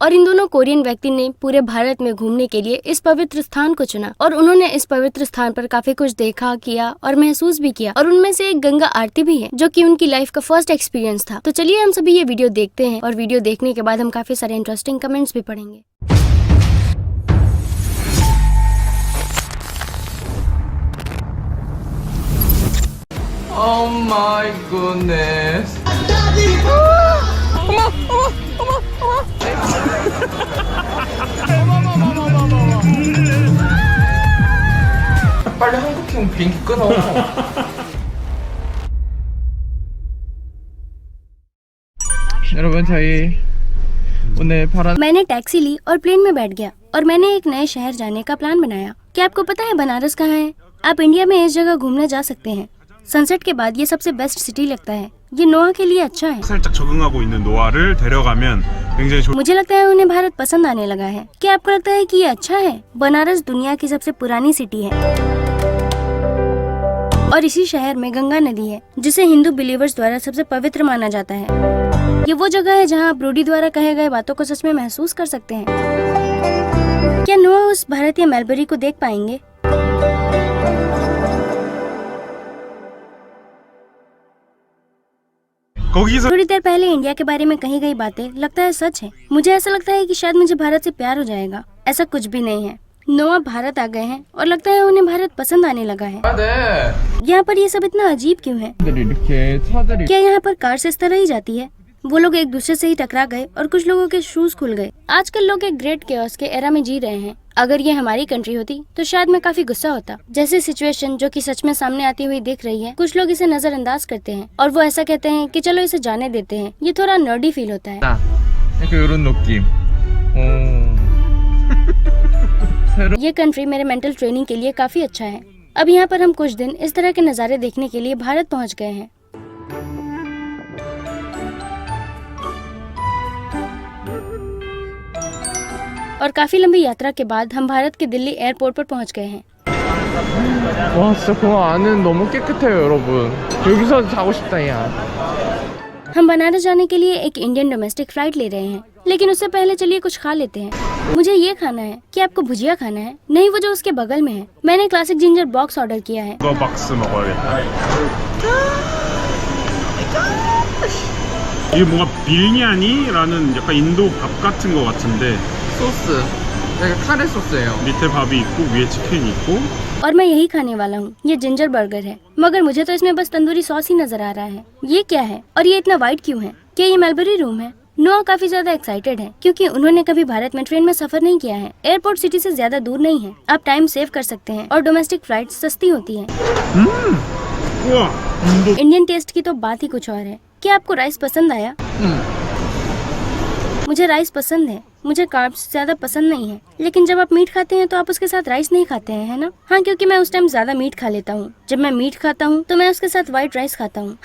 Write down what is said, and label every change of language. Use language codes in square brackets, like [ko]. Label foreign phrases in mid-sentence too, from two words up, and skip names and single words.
[hi] और इन दोनों कोरियन व्यक्ति ने पूरे भारत में घूमने के लिए इस पवित्र स्थान को चुना और उन्होंने इस पवित्र स्थान पर काफी कुछ देखा, किया और महसूस भी किया। और उनमें से एक गंगा आरती भी है, जो कि उनकी लाइफ का [en] first experience [hi] था। तो चलिए हम सभी ये वीडियो देखते हैं और वीडियो देखने के बाद हम काफी सारे [en] interesting comments [hi] भी पढ़ेंगे। [en] Oh my goodness. [ko] 빨리 한국행 비행기 끊어. 여러분 저희 오늘 파란 [hi] मैंने टैक्सी ली और प्लेन में बैठ गया और मैंने एक नए शहर जाने का प्लान बनाया। क्या आपको पता है बनारस कहाँ है? आप इंडिया में इस जगह घूमने जा सकते हैं। सनसेट के बाद ये सबसे [en] best city [hi] लगता है। ये नोआ के लिए अच्छा है। [ko] 살짝 적응하고 있는 노아를 데려가면 굉장히 좋... [hi] मुझे लगता है उन्हें भारत पसंद आने लगा है। क्या आपको लगता है कि ये अच्छा है? बनारस दुनिया की सबसे पुरानी सिटी है और इसी शहर में गंगा नदी है, जिसे हिंदू बिलीवर्स द्वारा सबसे पवित्र माना जाता है। ये वो जगह है जहाँ आप रूडी द्वारा कहे गए बातों को सच में महसूस कर सकते हैं। क्या नोआ उस भारतीय मेलबरी को देख पाएंगे? [ko] 거기서 [hi] थोड़ी देर पहले इंडिया के बारे में कही गई बातें लगता है सच है। मुझे ऐसा लगता है कि शायद मुझे भारत से प्यार हो जाएगा। ऐसा कुछ भी नहीं है। नोआ भारत आ गए हैं और लगता है उन्हें भारत पसंद आने लगा है। [ko] 네. [hi] यहाँ पर ये सब इतना अजीब क्यों है? [ko] 이렇게 차들이 [hi] क्या यहाँ पर कार से इस तरह ही जाती है? वो लोग एक दूसरे से ही टकरा गए और कुछ लोगों के शूज खुल गए। आजकल लोग एक [en] great chaos [hi] के एरा में जी रहे हैं। अगर ये हमारी कंट्री होती तो शायद मैं काफी गुस्सा होता। जैसे सिचुएशन जो कि सच में सामने आती हुई दिख रही है, कुछ लोग इसे नजरअंदाज करते हैं और वो ऐसा कहते हैं कि चलो इसे जाने देते हैं। ये थोड़ा नर्डी फील होता है। [ko] 약간 이런 느낌. [hi] ये कंट्री मेरे [en] mental training [hi] के लिए काफी अच्छा है। अब यहाँ पर हम कुछ दिन इस तरह के नज़ारे देखने के लिए भारत पहुँच गए हैं। और काफी लंबी यात्रा के बाद हम भारत के दिल्ली एयरपोर्ट पर पहुँच गए हैं। [ko] 와 진짜 공항 안은 너무 깨끗해요 여러분. 여기서 자고 싶다 야. [hi] हम बनारस जाने के लिए एक [en] Indian domestic flight [hi] ले रहे हैं, लेकिन उससे पहले चलिए कुछ खा लेते हैं। मुझे ये खाना है। क्या आपको भुजिया खाना है? नहीं, वो जो उसके बगल में है। मैंने [en] classic ginger box [hi] ऑर्डर किया है। [ko] 이거 박스 먹어야겠다. 이게 뭔가 비리냐니라는 약간 인도 밥 같은 거 같은데 소스. 약간 카레 소스예요. 밑에 밥이 있고 위에 치킨이 있고 [hi] और मैं यही खाने वाला हूँ। ये [en] ginger burger [hi] है, मगर मुझे तो इसमें बस [en] tandoori sauce [hi] ही नजर आ रहा है। ये क्या है और ये इतना वाइड क्यों है? क्या ये मेलबरी रूम है? नोआ काफी ज्यादा एक्साइटेड है, क्योंकि उन्होंने कभी भारत में ट्रेन में सफर नहीं किया है। एयरपोर्ट सिटी से ज्यादा दूर नहीं है। आप [en] time save [hi] कर सकते हैं और [en] domestic flight [hi] सस्ती होती है। [ko] 우와 인도 [en] Indian taste [hi] की तो बात ही कुछ और है। क्या आपको राइस पसंद आया? मुझे राइस पसंद है। मुझे कार्ब्स ज्यादा पसंद नहीं है, लेकिन जब आप मीट खाते हैं तो आप उसके साथ राइस नहीं खाते हैं, है ना? हाँ, क्योंकि मैं उस टाइम ज्यादा मीट खा लेता हूँ। जब मैं मीट खाता हूँ तो मैं उसके साथ [en] white rice [hi] खाता हूँ।